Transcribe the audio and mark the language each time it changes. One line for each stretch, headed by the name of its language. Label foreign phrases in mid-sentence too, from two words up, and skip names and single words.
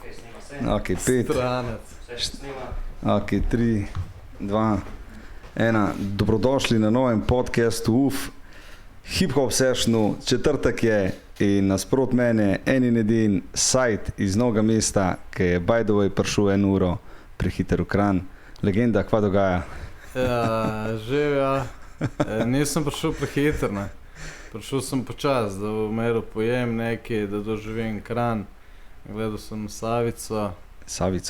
Slovenian: Ok, 5. Stranec. Ok, 3, 2, 1. Dobrodošli na novem podcastu UF, Hip Hop Sessionu. Četrtek je in nasprot mene en in edin Sajt iz Novega mesta, ki je
English: by the way
Slovenian: prišel 1 uro prehiter v Kranj. Legenda, kva dogaja? Ja, živ, ja. Nisem prišel prehiter, ne. Prišel sem počas, da v meru pojem nekaj, da doživim Kranj. Gledal sem Savico. Savico.